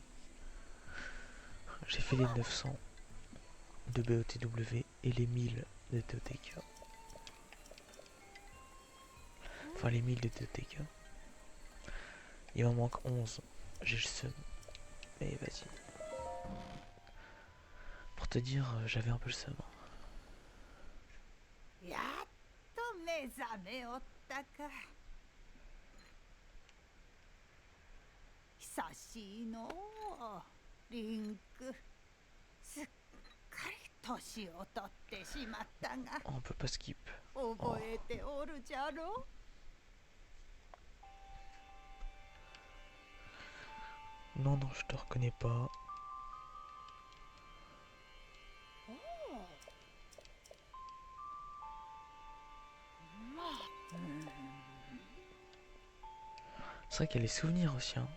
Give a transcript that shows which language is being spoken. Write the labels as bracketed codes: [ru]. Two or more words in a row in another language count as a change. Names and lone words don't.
[fr] J'ai fait les 900 de BOTW et les 1000 de TOTK. Enfin, les 1000 de TOTK. Il m'en manque 11. J'ai le seum. Mais vas-y. Pour te dire, j'avais un peu le seum. [ja] やっと目覚めおったか。久しいのう。リンク、すっかり年を取ってしまったが、 [fr] Oh, on peut pas skip. [ja] 覚えておるじゃろう。 [fr] Non, non, je te reconnais pas. C'est vrai qu'il y a les souvenirs aussi, hein.